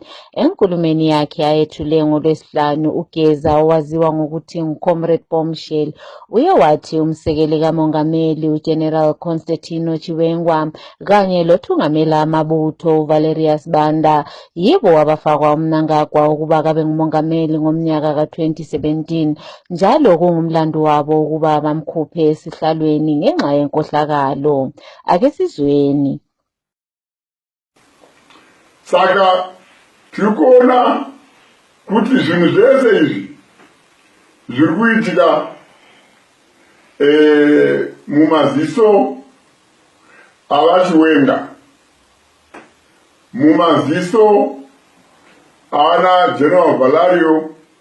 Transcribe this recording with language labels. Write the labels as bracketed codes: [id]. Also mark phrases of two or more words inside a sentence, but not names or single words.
[nd] Enkulumeni yakhe ayethule ngoLwesihlanu, uGeza owaziwa ngokuthi nguComrade Bombshell uye wathi umsekeli kamongameli uGeneral Constantino Chiwenga kanye lothungamela amabutho uValerius Banda yibo abafakwa uMnangagwa ukuba kabe ngumongameli ngomnyaka ka-2017 njalo kungumlando wabo ukuba bamkhuphe esihlalweni ngenxa yenkohlakalo. Ake sizweni. [sn] Saka tikona kuti zvinhu zvese izvi zviri kuitika mumaziso avaChiwenga, mumaziso ana General Valario